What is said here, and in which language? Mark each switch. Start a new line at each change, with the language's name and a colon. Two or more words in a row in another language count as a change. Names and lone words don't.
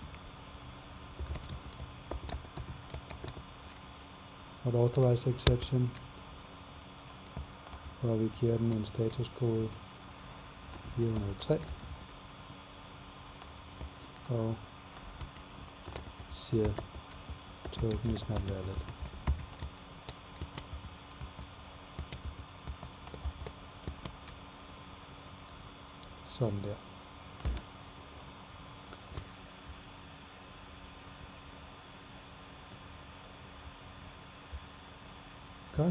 Danish: Og et
English: authorized exception,
Danish: hvor vi giver den en statuskode 403 og siger
English: token is not valid.
Danish: Sådan der. Godt.